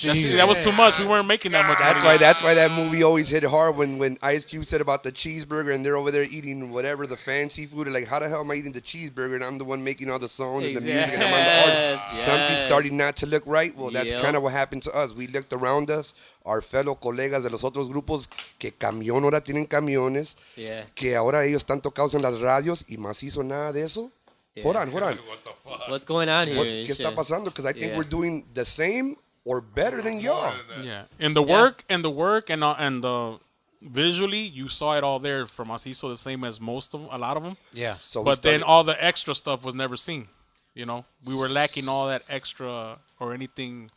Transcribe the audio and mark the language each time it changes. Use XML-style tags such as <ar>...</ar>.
<en>geez. That was too much. We weren't making that much. money. That's why that movie always hit hard when Ice Cube said about the cheeseburger and they're over there eating whatever the fancy food. Like, how the hell am I eating the cheeseburger and I'm the one making all the songs and the music and I'm on the art? Yes, Something's yes. starting not to look right. Well, that's Yep. kind of what happened to us. We looked around us, our fellow</en> <es>colegas de los otros grupos que camión ahora tienen camiones,</es> <en>Yeah.</en> <es>que ahora ellos están tocados en las radios y Mazizo nada de eso.</es> <en>Hold on. What's going on here? What, and</en> <es>¿Qué está</es> <en>shit?</en> <es>pasando?</es> <en>Because I think Yeah. we're doing the same or better than y'all. Yeah, and the work and the visually, you saw it all there from Mazizo, the same as a lot of them. Yeah. So we But then started- all the extra stuff was never seen. You know, we were lacking all that extra or anything.</en>